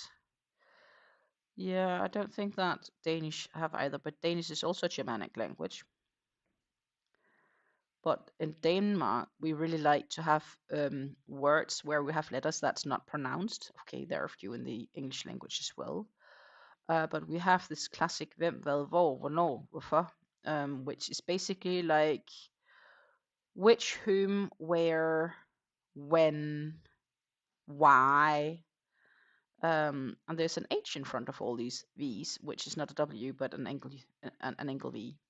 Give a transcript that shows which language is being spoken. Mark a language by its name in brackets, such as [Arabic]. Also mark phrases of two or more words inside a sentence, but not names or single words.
[English] Yeah, I don't think that Danish have either, but Danish is also a Germanic language. But in Denmark, we really like to have words where we have letters that's not pronounced. Okay, there are a few in the English language as well. But we have this classic [Danish] hvem, hvad, hvor, hvornår, hvorfor, [English] which is basically like which, whom, where, when, why. And there's an H in front of all these V's, which is not a W, but an angle V.